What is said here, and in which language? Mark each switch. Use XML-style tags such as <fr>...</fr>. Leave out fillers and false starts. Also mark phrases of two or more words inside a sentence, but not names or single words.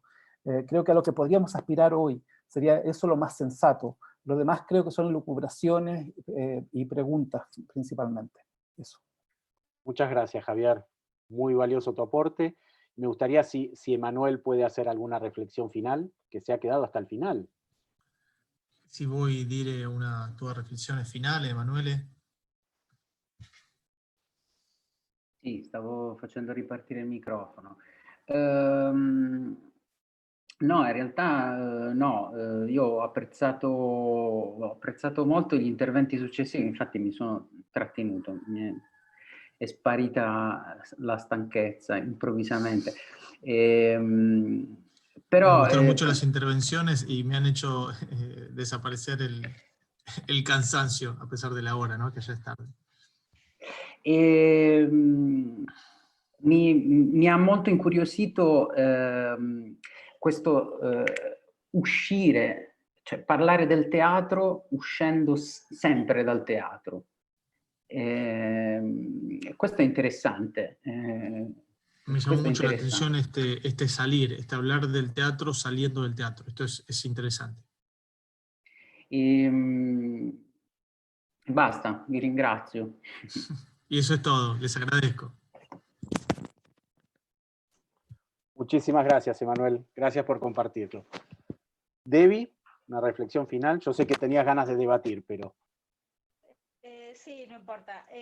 <es>Creo que a lo que podríamos aspirar hoy sería eso lo más sensato. Lo demás creo que son elucubraciones y preguntas principalmente. Eso. Muchas gracias, Javier. Muy valioso tu aporte. Me gustaría si Emanuel puede hacer alguna reflexión final, que se ha quedado hasta el final.</es> <it>Si vuoi dire una tua reflessione finale, Emanuele? Sì, stavo facendo ripartire il microfono. No, in realtà no, io ho apprezzato molto gli interventi successivi, infatti mi sono trattenuto, è sparita la stanchezza improvvisamente. Però,</it> <es>me gustaron mucho las intervenciones y me han hecho desaparecer el cansancio a pesar de la hora, ¿no? Que ya es tarde.</es> <it>Mi ha molto incuriosito questo uscire, cioè parlare del teatro uscendo sempre dal teatro. Questo è interessante.</it> <es>Me llamó mucho la atención este salir, hablar del teatro saliendo del teatro. Esto es interesante.</es> <it>Basta, vi ringrazio.</it> <es>Y eso es todo, les agradezco. Muchísimas gracias, Emanuel. Gracias por compartirlo. Debbie, una reflexión final. Yo sé que tenías ganas de debatir, pero... Sí, no importa.</es>